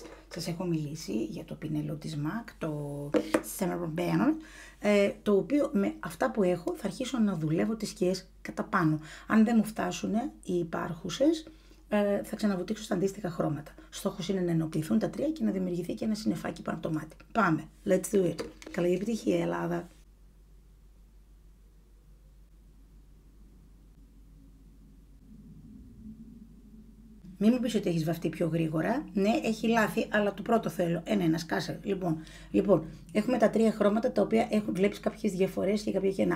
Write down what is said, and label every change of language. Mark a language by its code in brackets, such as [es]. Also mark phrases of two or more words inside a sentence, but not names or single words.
[el] Σας έχω μιλήσει για το πινέλο της MAC, το Summer Banner, το οποίο με αυτά που έχω θα αρχίσω να δουλεύω τις σκιές κατά πάνω. Αν δεν μου φτάσουν οι υπάρχουσες, θα ξαναβουτήξω στα αντίστοιχα χρώματα. Στόχος είναι να ενοποιηθούν τα 3 και να δημιουργηθεί και ένα συννεφάκι πάνω από το μάτι. Πάμε, [en] let's do it. [el] Καλή επιτυχία, Ελλάδα. Μην μου πεις ότι έχεις βαφτεί πιο γρήγορα. Ναι, έχει λάθη, αλλά το πρώτο θέλω. Ένα, σκάσε. Λοιπόν, έχουμε τα 3 χρώματα τα οποία βλέπεις κάποιες διαφορές και κάποια κενά.